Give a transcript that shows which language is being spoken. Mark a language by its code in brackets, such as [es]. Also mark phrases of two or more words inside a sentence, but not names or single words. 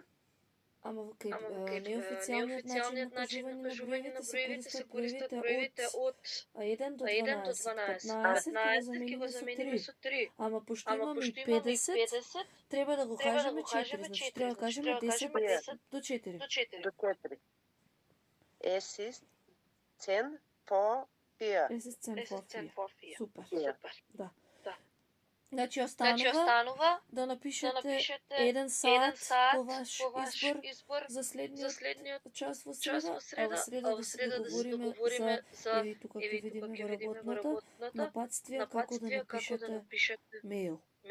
[mk] Ама кај неофицијалниот начин на кажување на броевите се користат броевите од 1 до 12. 15 ќе го замениме со 3. Ама пошто имаме и 50, треба да го кажеме 4. Значи треба да кажеме 10 до 4. До 4. [de] Es ist 10 vor 4. Es ist 10 vor 4. [mk] Супер. Да. Значи останува да напишете 1 сат по ваш избор за следниот час во среда, а во среда да се договориме за, еви тука ќе видиме во работната, напатствија како да напишете мејл.